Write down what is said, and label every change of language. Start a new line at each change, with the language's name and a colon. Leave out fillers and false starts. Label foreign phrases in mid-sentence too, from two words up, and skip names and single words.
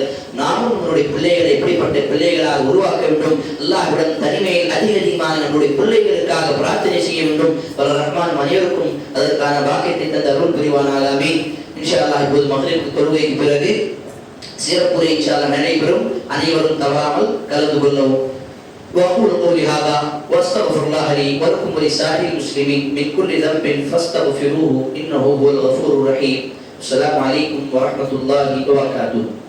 Tamil: நாமும் நம்முடைய பிள்ளைகளை எப்படிப்பட்ட பிள்ளைகளாக உருவாக்க வேண்டும், அல்லாஹ்விடம் தனிமையில் அதிகமாக நம்முடைய பிள்ளைகளுக்காக பிரார்த்தனை செய்ய வேண்டும். ரஹ்மான் அனைவருக்கும் அதற்கான பாக்கியத்தை தந்த அருள் புரிவானாக. ஆமீன்.
Arabic: إن شاء الله
Tamil: இப்போது மக்ரிப் தொழுகைக்கு பிறகு சிறப்புரை
Arabic: إن شاء الله
Tamil: நடைபெறும். அனைவரும் தவறாமல் கலந்து கொள்ளவும்.
Arabic: وأقول قولي هذا وأستغفر الله لي ولكم ولسائر المسلمين من كل ذنب فاستغفروه إنه هو الغفور الرحيم. السلام عليكم ورحمة الله وبركاته.